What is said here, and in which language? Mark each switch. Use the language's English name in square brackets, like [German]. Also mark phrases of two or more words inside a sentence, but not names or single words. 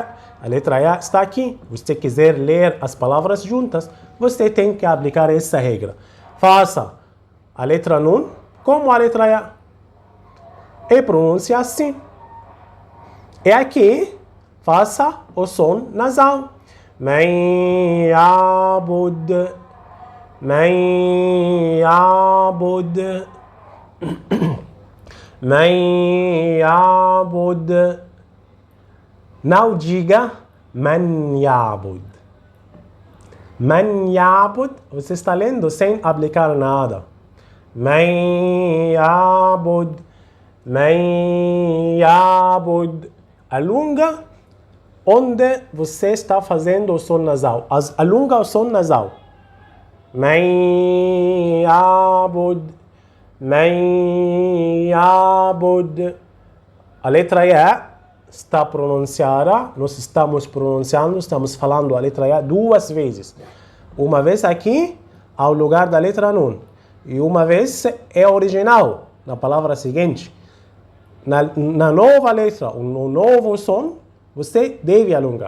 [Portuguese] A letra E está aqui. Você quiser ler as palavras juntas, você tem que aplicar essa regra. Faça a letra nun como a letra E. E pronuncia assim. E aqui, faça o som nasal. [Arabic] من يعبد. من يعبد. من يعبد. [Portuguese] Não diga [Arabic] من يعبد. من يعبد, [Portuguese] você está lendo sem aplicar nada. [Arabic] من يعبد. من يعبد. [Portuguese] Alonga onde você está fazendo o som nasal. Alonga o som nasal. [Arabic] من يعبد. من يعبد. [Portuguese] A letra E está pronunciada. Nós estamos pronunciando, estamos falando a letra E duas vezes. Uma vez aqui, ao lugar da letra nun. E uma vez é original, na palavra seguinte. Na nova letra, no novo som, você deve alongar.